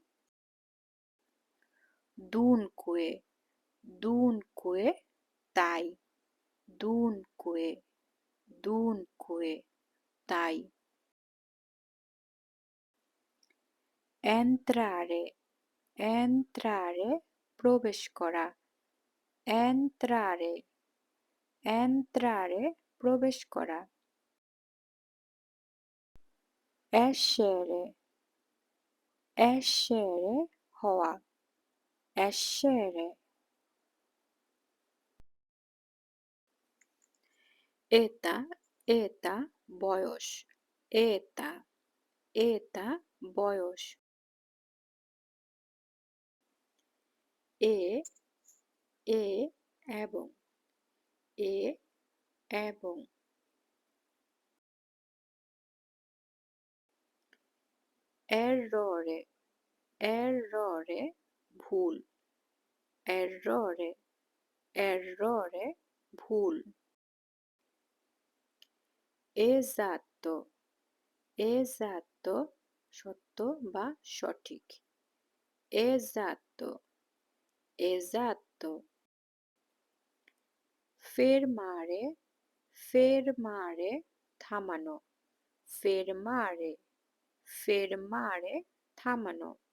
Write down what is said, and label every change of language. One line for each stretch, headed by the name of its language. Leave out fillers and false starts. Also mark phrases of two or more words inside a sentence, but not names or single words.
Italian: dunque, dunque তাই, dunque, dunque তাই। entrare, entrare
Bangla: প্রবেশ করা,
Italian: entrare, entrare
Bangla: প্রবেশ করা।
Italian: essere, essere হওয়া, essere। età, età বয়স, età, età বয়স। e, e এবং, এ এবং। errore, errore ভুল, errore, errore ভুল। esatto, esatto
Bangla: সত্য বা সঠিক,
Italian: esatto, esatto। fermare, fermare থামানো, fermare, fermare থামানো।